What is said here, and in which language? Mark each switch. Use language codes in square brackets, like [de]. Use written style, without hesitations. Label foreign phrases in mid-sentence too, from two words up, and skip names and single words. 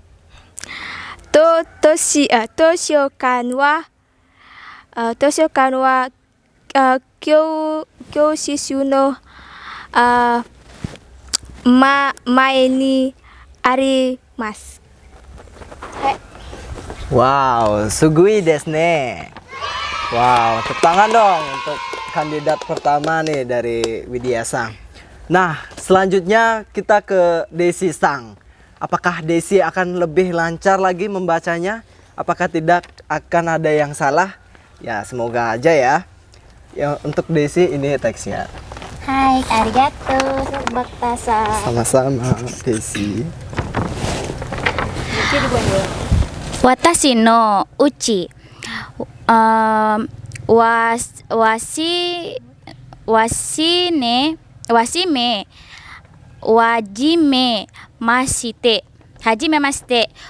[ja] 図書館は教室の前にあります。 Wow, すごいですね. [id] Wow, tepuk tangan dong untuk kandidat pertama nih dari Widyasa. Nah, selanjutnya kita ke Desi Sang. Apakah Desi akan lebih lancar lagi membacanya? Apakah tidak akan ada yang salah? Ya, semoga aja ya. Ya, untuk Desi ini teksnya. Hai, [ja] arigatou Bakta-san. [id] Sama-sama, Desi. [ja] 私のうちはじめまして.